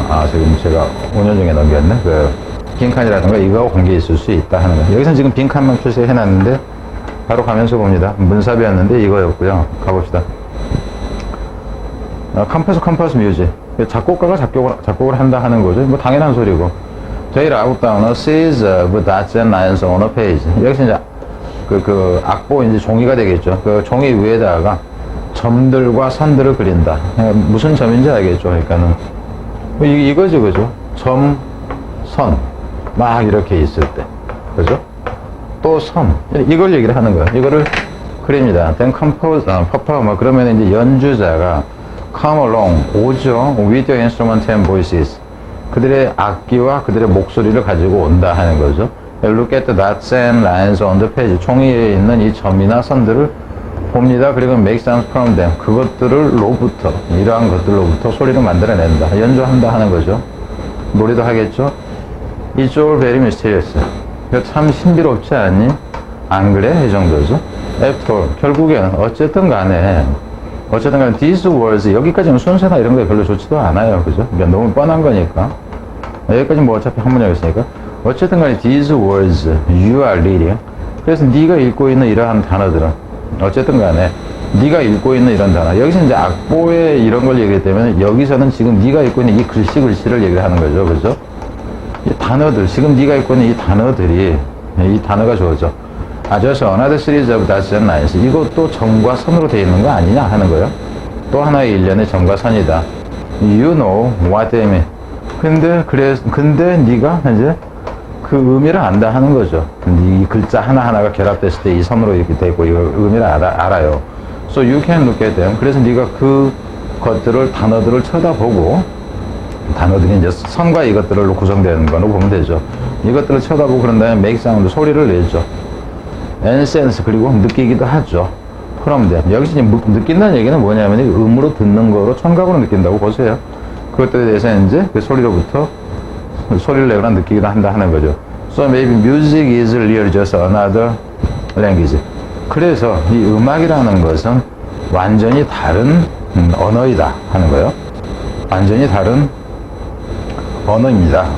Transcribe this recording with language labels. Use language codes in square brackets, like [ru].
[ko] 지금 제가 5년 전에 넘겼네. 그 빈칸이라든가 이거하고 관계 있을 수 있다 하는 거예요. 여기서는 지금 빈칸만 표시해놨는데 바로 가면서 봅니다. 문삽이었는데 이거였고요. 가봅시다. 컴포스 뮤직. 작곡가가 작곡을 한다 하는 거죠. 뭐 당연한 소리고. [en] They wrote down a series of dots and lines on a page. [ko] 여기서 이제 악보 이제 종이가 되겠죠. 그 종이 위에다가 점들과 선들을 그린다. 무슨 점인지 알겠죠. 그러니까는 이거죠, 그죠? 점, 선, 막 이렇게 있을 때, 그죠? 또 선, 이걸 얘기를 하는 거예요. 이거를 그립니다. [en] Then performer, [ko] 그러면 이제 연주자가 [en] come along, [ko] 오죠. [en] With your instrument and voices. [ko] 그들의 악기와 그들의 목소리를 가지고 온다 하는 거죠. [en] Look at the dots and lines on the page. [ko] 종이에 있는 이 점이나 선들을 봅니다. 그리고 [en] make sounds from them. [ko] 그것들로부터, 이러한 것들로부터 소리를 만들어낸다. 연주한다 하는 거죠. 노래도 하겠죠. [en] It's all very mysterious. [ko] 참 신비롭지 않니? 안 그래? 이 정도죠. [en] After all, [ko] 결국엔 어쨌든 간에 [en] these words, [ko] 여기까지는 순서나 이런 게 별로 좋지도 않아요. 그죠? 그러니까 너무 뻔한 거니까. 여기까지 뭐 어차피 한 문장이었으니까. 어쨌든 간에 [en] these words you are reading. [ko] 그래서 네가 읽고 있는 이러한 단어들은, 어쨌든 간에 네가 읽고 있는 이런 단어, 여기서 이제 악보에 이런 걸 얘기하기 때문에 여기서는 지금 네가 읽고 있는 이 글씨를 얘기를 하는 거죠. 그죠? 이 단어들, 지금 네가 읽고 있는 이 단어들이, 이 단어가 좋죠. [en] just another series of dots and lines. [ko] 이것도 점과 선으로 되어 있는 거 아니냐 하는 거예요. 또 하나의 일련의 점과 선이다. [en] You know what they mean. [ko] 근데 네가 이제 그 의미를 안다 하는 거죠. 이 글자 하나하나가 결합됐을 때 이 선으로 이렇게 돼 있고, 이거 의미를 알아요. [en] So you can look at them. [ko] 그래서 네가 그 것들을, 단어들을 쳐다보고, 단어들이 이제 선과 이것들로 구성되는 거로 보면 되죠. 이것들을 쳐다보고 그런 다음에 [en] make sound, [ko] 소리를 내죠. [en] and sense, [ko] 그리고 느끼기도 하죠. [en] from them. [ko] 여기서 이제 느낀다는 얘기는 뭐냐면 음으로 듣는 거로 청각으로 느낀다고 보세요. 그것들에 대해서 이제 그 소리로부터 소리를 내거나 느끼기도 한다 하는 거죠. [en] So maybe music is really just another language. [ko] 그래서 이 음악이라는 것은 완전히 다른 언어이다 하는 거예요. 완전히 다른 언어입니다.